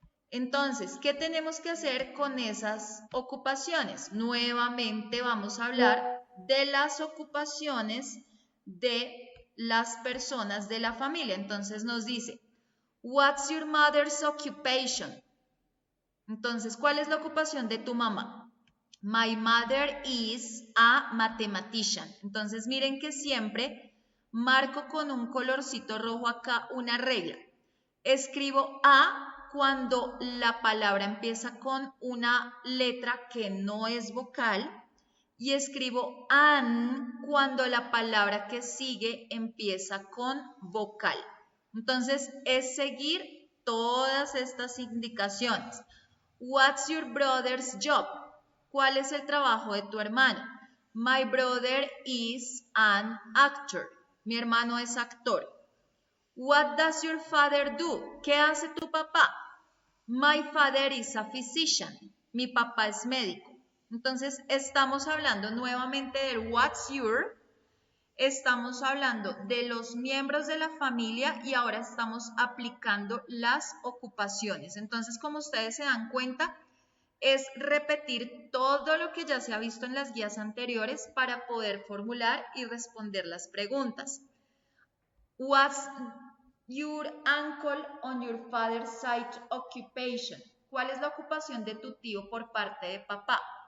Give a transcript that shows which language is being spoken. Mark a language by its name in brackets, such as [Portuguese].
[Spanish] Entonces, ¿qué tenemos que hacer con esas ocupaciones? Nuevamente vamos a hablar de las ocupaciones de las personas de la familia. Entonces nos dice, [English] what's your mother's occupation? [Spanish] Entonces, ¿cuál es la ocupación de tu mamá? [English] My mother is a mathematician. [Spanish] Entonces miren que siempre marco con un colorcito rojo acá una regla. Escribo a cuando la palabra empieza con una letra que no es vocal y escribo an cuando la palabra que sigue empieza con vocal. Entonces es seguir todas estas indicaciones. [English] What's your brother's job? [Spanish] ¿Cuál es el trabajo de tu hermano? [English] My brother is an actor. [Spanish] Mi hermano es actor. [English] What does your father do? [Spanish] ¿Qué hace tu papá? [English] My father is a physician. [Spanish] Mi papá es médico. Entonces, estamos hablando nuevamente del [English] what's your, [Spanish] estamos hablando de los miembros de la familia y ahora estamos aplicando las ocupaciones. Entonces, como ustedes se dan cuenta, es repetir todo lo que ya se ha visto en las guías anteriores para poder formular y responder las preguntas. [English] What's your uncle on your father's side occupation? [Spanish] ¿Cuál es la ocupación de tu tío por parte de papá?